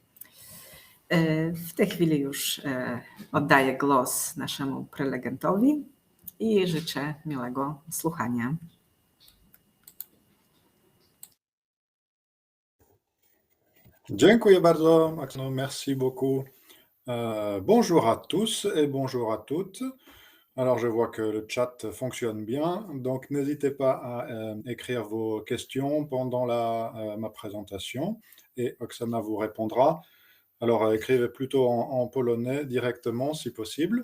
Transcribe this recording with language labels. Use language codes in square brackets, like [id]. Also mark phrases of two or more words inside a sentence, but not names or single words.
[pl] W tej chwili już oddaję głos naszemu prelegentowi i życzę miłego słuchania. Dziękuję bardzo, [fr] Maximo, merci beaucoup. Bonjour à tous et bonjour à toutes. Alors, je vois que le chat fonctionne bien, donc n'hésitez pas à écrire vos questions pendant ma présentation et Oksana vous répondra. Alors, écrivez plutôt en polonais directement si possible.